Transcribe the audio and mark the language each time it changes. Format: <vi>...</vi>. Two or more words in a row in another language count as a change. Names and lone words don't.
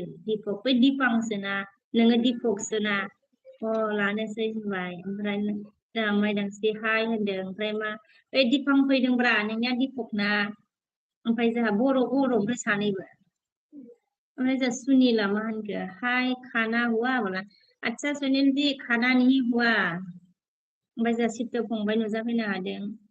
<brx>दिपक बै दिपांसोना नोङो दिपकसोना लानोसै होनबाय ओमफ्राय जोंहा माइदांस्रि हाय होनदों ओमफ्राय मा ओइ दिपां फैदोंब्रा नोंनिया दिपक ना ओमफ्राय जोंहा बर' ओमफ्राय सानैबो ओमफ्राय जोंहा सुनिला मा होनखो हाय</brx> <hi>खाना हुआ बोला</hi> <brx>आदसा</brx> <hi>सुनिल जी खाना नहीं हुआ</hi> <brx>ओमफ्राय जोंहा सित्त फंबाय नुजाफैनो हादों</brx>